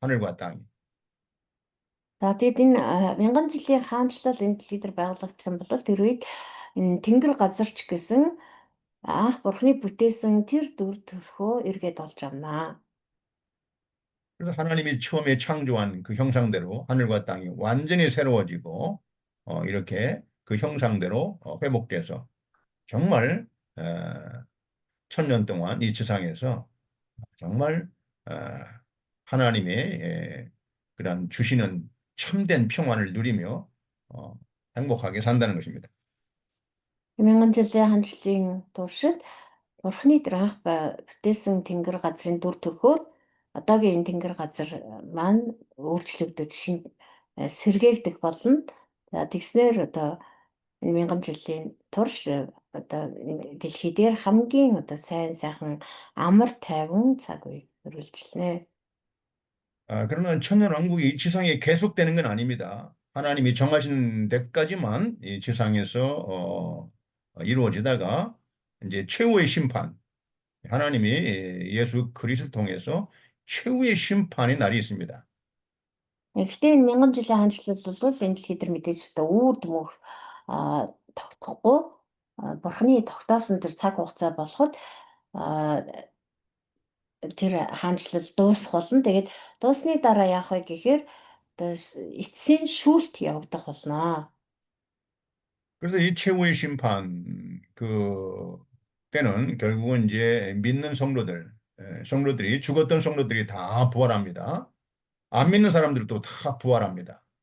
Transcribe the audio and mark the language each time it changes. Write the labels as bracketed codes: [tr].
[ko] 하늘과 땅이. [mn] За тэгээд энэ мянган жилийн хаанчлал энэ дэлхий дээр байгуулагдах юм бол тэр үед энэ тэнгэр газарч гэсэн анх бурхны бүтээсэн тэр дүр төрхөө эргээд олж авнаа. [ko] 그래서 하나님이 처음에 창조한 그 형상대로 하늘과 땅이 완전히 새로워지고 이렇게 그 형상대로 회복돼서 정말 천년 동안 이 지상에서 정말 하나님의 그런 주시는 참된 평안을 누리며 행복하게 산다는 것입니다. [mn] Мянган жилийн хаанчлалын туршид бурхны тэр анх бүтээсэн тэнгэр газрын дүр төрхөөр одоогийн энэ тэнгэр газар маань өөрчлөгдөж сэргээгдэх болно. За тэгснээр одоо энэ мянган жилийн турш одоо дэлхий дээр хамгийн одоо сайн сайхан амар тайван цаг үе үргэлжилнэ. [ko] 그러나 천년왕국이 이 지상에 계속되는 건 아닙니다. 하나님이 정하신 데까지만 이 지상에서 이루어지다가 이제 최후의 심판, 하나님이 예수 그리스도를 통해서 최후의 심판의 날이 있습니다. [mn] Гэхдээ энэ мянган жилийн хаанчлал бол энэ дэлхий дээр мэдээж одоо үүр дүмөх тогтохгүй бурхны тогтоосон тэр цаг хугацаа болоход тэр хаанчлал дуусах болно. Тэгээд дуусны дараа яах вэ гэхээр одоо эцсийн шүүлт явагдах болно. [ko] 그래서 이 최후의 심판 그 때는 결국은 이제 믿는 성도들이 죽었던 성도들이 다 부활합니다. 안 믿는 사람들도 다 부활합니다.